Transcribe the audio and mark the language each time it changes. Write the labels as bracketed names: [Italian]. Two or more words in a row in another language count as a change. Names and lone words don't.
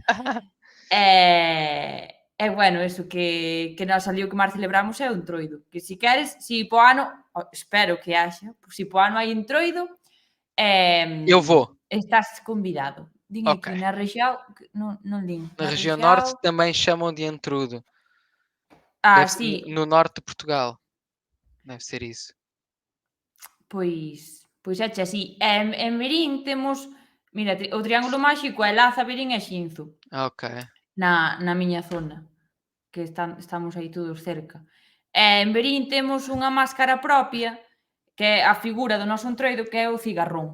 [Galician] E bueno, eso que nós ali o que máis celebramos é o Entroido. Que si queres, si po ano, espero que haxa, si po ano hai Entroido, [Portuguese] Eu vou. [Galician] estás convidado. Din [Portuguese] Ok. [Galician] aquí na rexión, non din. [Portuguese] Na [Galician] Na [Portuguese] região [Galician] rexión, [Portuguese] norte também chamam de entrudo. Deve ser [Galician] si, [Portuguese] no norte de Portugal. Deve ser isso. [Galician] pois é así. En Verín temos, mira, o Triángulo Máxico é Laza, Verín e Xinzo, [Portuguese] Ok. [Galician] na miña zona, que estamos aí todos cerca. En Verín temos unha máscara propia, que é a figura do noso Entroido, que é o cigarrón.